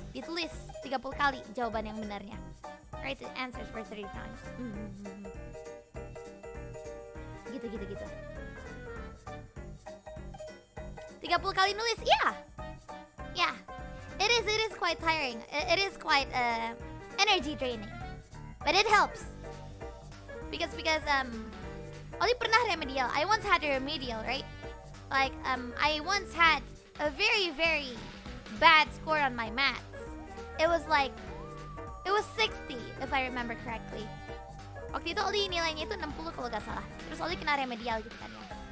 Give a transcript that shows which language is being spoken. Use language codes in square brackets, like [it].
[id] Ditulis 30 kali jawaban yang benarnya. [en] Write the answers for 30 times. Gitu. [id] 30 kali nulis, [en] yeah. It is quite tiring. It is quite energy draining, but it helps because [id] Ollie pernah remedial. [en] I once had a remedial, right? Like I once had a very bad score on my maths. It was 60 if I remember correctly. [id] Waktu itu Ollie nilainya itu 60 kalau gak salah. Terus Ollie kena remedial gitu kan ya.